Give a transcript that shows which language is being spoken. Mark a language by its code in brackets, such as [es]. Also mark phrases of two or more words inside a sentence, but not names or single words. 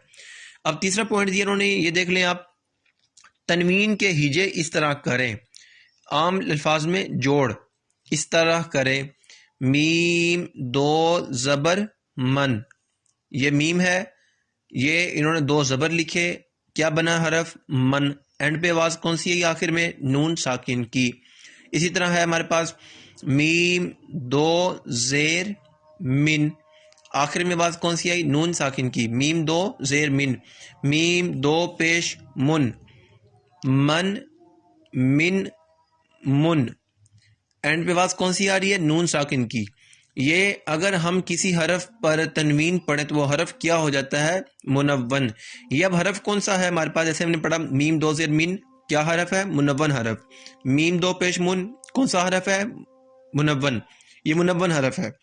[ur] اب تیسرا پوائنٹ دیا انہوں نے، یہ دیکھ لیں آپ، تنوین کے ہجے اس طرح کریں، عام الفاظ میں جوڑ اس طرح کریں، میم 2 زبر من، یہ میم ہے، یہ انہوں نے 2 زبر لکھے، کیا بنا حرف من. اینڈ پہ آواز کون سی ہے آخر میں نون ساکن کی. اسی طرح ہے ہمارے پاس میم دو زیر من, آخر میں آواز کون سی آئی نون ساکن کی, میم دو زیر من. میم دو پیش من, من من من, اینڈ پہ آواز کون سی آ رہی ہے نون ساکن کی. یہ اگر ہم کسی حرف پر تنوین پڑھیں تو وہ حرف کیا ہو جاتا ہے منون. یہ اب حرف کون سا ہے ہمارے پاس, جیسے ہم نے پڑھا میم دو زیر من کیا حرف ہے منون حرف, میم دو پیش من کون سا حرف ہے منون, یہ منون حرف ہے.